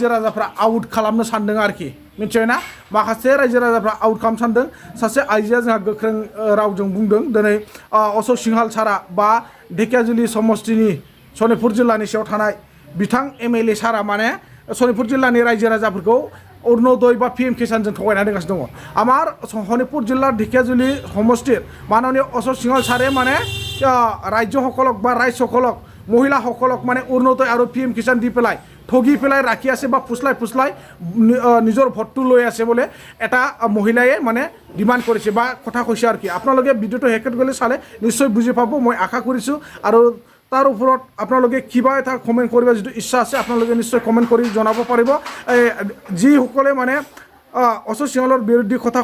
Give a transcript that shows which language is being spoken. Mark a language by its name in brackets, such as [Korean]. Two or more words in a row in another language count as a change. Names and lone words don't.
[Bodo] राजाफ्रा आउट खालामनो सानदों आरोखि मिथिबायना माखासे रायजो राजाफ्रा आउट खालामनो सानदों सासे आइजोआ जोंहा गोख्रों रावजों बुंदों दिनै अशोक सिंहाल सारा बा ढेकियाजुलि समस्तिनि सनितपुर जिल्लानि सिङाव थानाय बिथां MLA सारा माने सनितपुर जिल्लानि रायजो राजाफोरखौ অৰুণোদয় বা PM কিষাণजों थगायना दोनगासिनो दङ [Assamese] আমার শোণিতপুর জিলার ঢেকিয়াজুলি সমষ্টির মাননীয় অশোক সিংহাল সারে মানে রাজ্যসকলক বা ৰাইজসকলক মহিলাসকলক মানে অৰুণোদয় আৰু PM কিষাণ দি পেলাই ঠগি পেলাই ৰাখি আছে বা ফুচলাই নিজৰ ভোটটো লৈ আছে বোলে এটা মহিলাই মানে ডিমাণ্ড কৰিছে বা কথা কৈছে আৰু কি আপোনালোকে ভিডিঅ'টো শেষত গ'লে চালে নিশ্চয় বুজি পাব মই আশা কৰিছোঁ আৰু তাৰ ওপৰত আপোনালোকে কিবা এটা কমেণ্ট কৰিব যিটো ইচ্ছা আছে আপোনালোকে নিশ্চয় কমেণ্ট কৰি জনাব পাৰিব যিসকলে মানে অশোক সিংহালৰ বিৰুদ্ধে কথা